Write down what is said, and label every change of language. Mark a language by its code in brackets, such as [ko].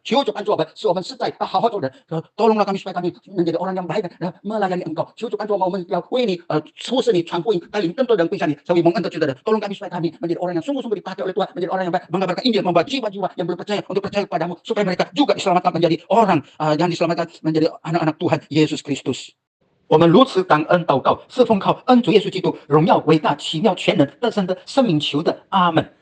[zh] 求主帮助我们，使我们实在好好做人。 [ms] Tolonglah kami supaya kami menjadi orang yang baik dan melayani Engkau. [zh] 求主帮助我们，要为你服侍你，传福音，带领更多人归向你，成为蒙恩得救的人。 [ms] Tolong kami supaya kami menjadi orang yang sungguh-sungguh dipakai oleh Tuhan, menjadi orang yang baik, mengabarkan Injil, membawa jiwa-jiwa yang belum percaya untuk percaya padamu, supaya mereka juga diselamatkan menjadi orang yang diselamatkan menjadi anak-anak Tuhan Yesus Kristus。 [zh] 我们如此感恩祷告，是奉靠恩主耶稣基督荣耀、伟大、奇妙、全能、得胜的生命求的，阿门。